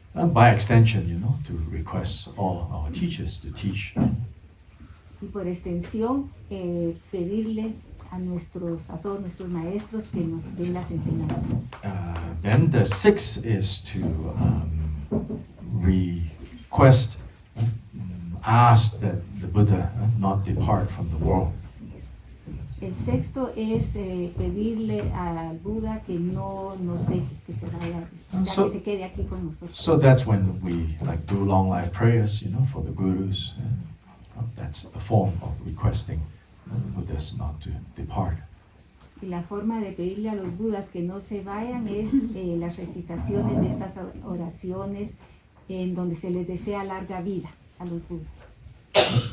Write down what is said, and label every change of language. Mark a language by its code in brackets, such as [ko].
[en] By extension, to request all our teachers to teach. [es] Y por extensión, pedirle a todos nuestros maestros que nos den las enseñanzas. [en] Then the sixth is to request, ask that the Buddha not depart from the world. [es] El sexto es pedirle al Buda que no nos deje, que se vaya, que se quede aquí con nosotros. [en] So that's when we do long life prayers, for the gurus. That's a form of requesting the Buddhas not to depart. [es] Y la forma de pedirle a los Budas que no se vayan es las recitaciones de estas oraciones en donde se les desea larga vida a los Budas.